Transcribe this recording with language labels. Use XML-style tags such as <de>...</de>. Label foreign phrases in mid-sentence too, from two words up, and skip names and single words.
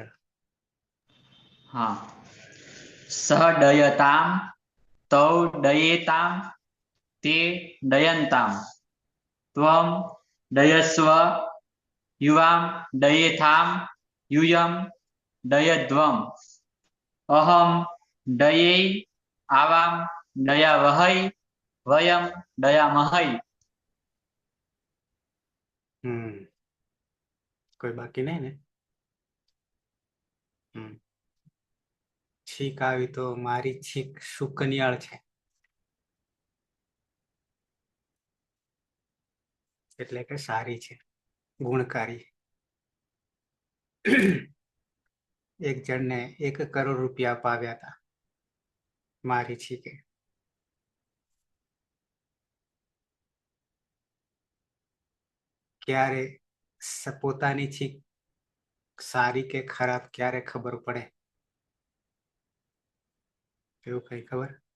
<sa>हाँ सह डयताम तौ डयेताम ते डयंताम त्वं डयस्व युवां डयेथाम यूयं डयध्वम अहम डये आवाम डयावहै वयम डयामहै.</sa> <hi>कोई बाकी नहीं</hi> <gu>ने छीक आई तो मारी छीक सुकनियाळ छे એટલે કે સારી છે ગુણકારી. એક જણને 1 કરોડ રૂપિયા અપાવ્યા હતા મારી છીકે ક્યારે પોતાની છીક સારી કે ખરાબ ક્યારે ખબર પડે એવું કઈ ખબર?</gu>